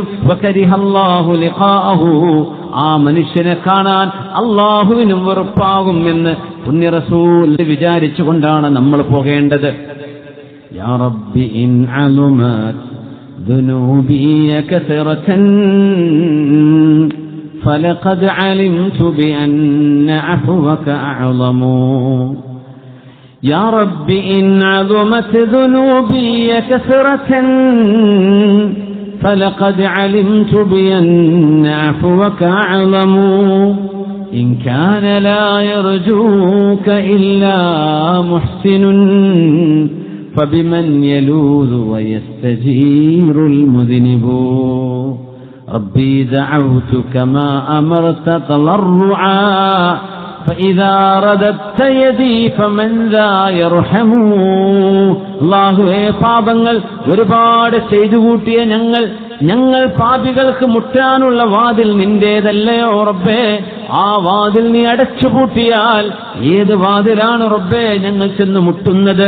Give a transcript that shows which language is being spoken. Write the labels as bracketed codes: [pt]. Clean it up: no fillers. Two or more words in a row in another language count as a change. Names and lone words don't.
[ar] فكره الله لقاءه, [ml] ആ മനുഷ്യനെ കാണാൻ അള്ളാഹുവിനും വെറുപ്പാകും എന്ന് പുണ്യ റസൂൽ വിചാരിച്ചുകൊണ്ടാണ് നമ്മൾ പോകേണ്ടത്. [ar] يا ربي إن عظمت ذنوبي كثرة فلقد علمت بأن عفوك أعظم. يا رب إن عظمت ذنوبي كثرة فلقد علمت بأن عفوك أعظم. إن كان لا يرجوك إلا محسن فبمن يلوذ ويستجير المذنب. ربي دعوتك ما أمرت تضرعا فإذا رددت يدي فمن ذا يرحم. [ml] അല്ലാഹുവേ, പാപങ്ങൾ ഒരുപാട് ചെയ്തു കൂട്ടിയ ഞങ്ങൾ പാപികൾക്ക് മുട്ടാനുള്ള വാതിൽ നിന്റേതല്ലയോ റബ്ബേ? ആ വാതിൽ നീ അടച്ചുപൂട്ടിയാൽ ഏത് വാതിലാണ് റബ്ബേ ഞങ്ങൾ ചെന്ന് മുട്ടുന്നത്?